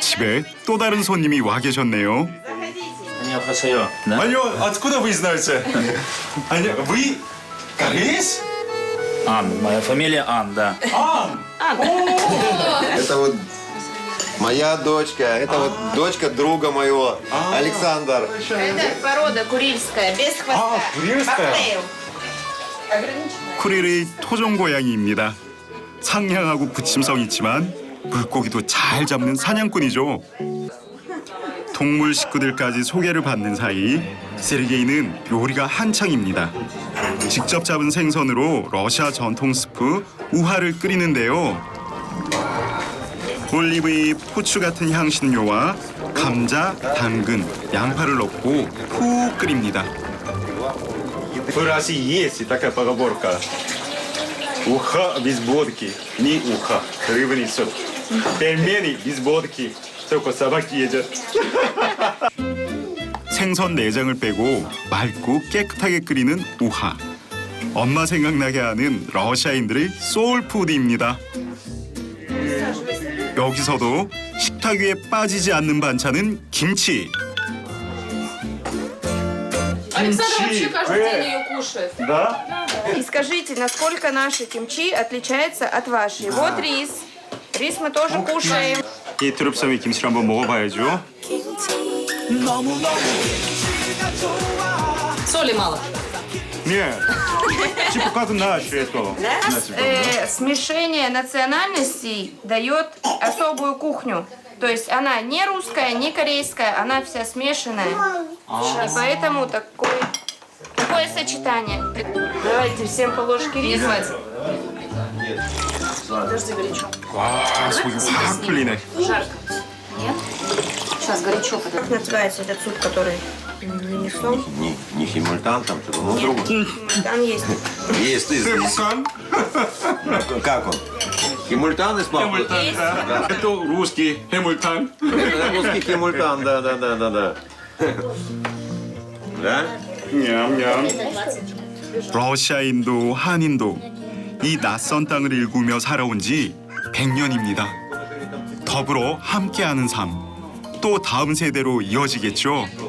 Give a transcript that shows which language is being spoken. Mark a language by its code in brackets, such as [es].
[ko] 집에 또 다른 손님이 와 계셨네요. 안녕하세요. [ru] 아니요, откуда вы знаете? 아니, вы кореец? Ан, моя фамилия Ан, да. Это вот моя дочка, это вот дочка друга моего, Александр. Это порода курильская, без хвоста. курильская? Бобтейл. [ko] 쿠릴의 토종 고양이입니다. 상냥하고 부침성 있지만 물고기도 잘 잡는 사냥꾼이죠. 동물 식구들까지 소개를 받는 사이 세르게이는 요리가 한창입니다. 직접 잡은 생선으로 러시아 전통 스프 우하를 끓이는데요. 올리브유, 후추 같은 향신료와 감자, 당근, 양파를 넣고 푹 끓입니다. [ru] В России есть такая поговорка. Уха без водки, не уха. Рыба несет. Пельмени без водки, только собаки едят. [ko] 생선 내장을 빼고 맑고 깨끗하게 끓이는 우하. 엄마 생각나게 하는 러시아인들의 소울푸드입니다. 여기서도 식탁 위에 빠지지 않는 반찬은 김치. [ru] Александр вообще каждый день ее кушает. Да? И скажите, насколько наши кимчи отличается от вашей? Вот рис. Рис мы тоже кушаем. [ko] 이 트룹섬의 김치를 한번 먹어봐야죠. [ru] Соли мало. Нет, типа как наше это. Смешение национальностей дает особую кухню. То есть она не русская, не корейская, она вся смешанная. И поэтому такое сочетание. Давайте всем по ложке риса. Подожди, горячо. [ko] 와, 속이 확 풀리네. [ru] Жарко. Нет? Сейчас горячо. Как называется этот суп, который нанесем? Не химультан там, что-то, ну другой. Там есть. Есть, Хемультан? Как он? Химультан из папы? Хемультан, да. Это русский хемультан. Это русский химультан, да. Да? [ko] 냠냠. 러시아인도 한인도 이 낯선 땅을 일구며 살아온 지 100년입니다. 더불어 함께하는 삶, 또 다음 세대로 이어지겠죠.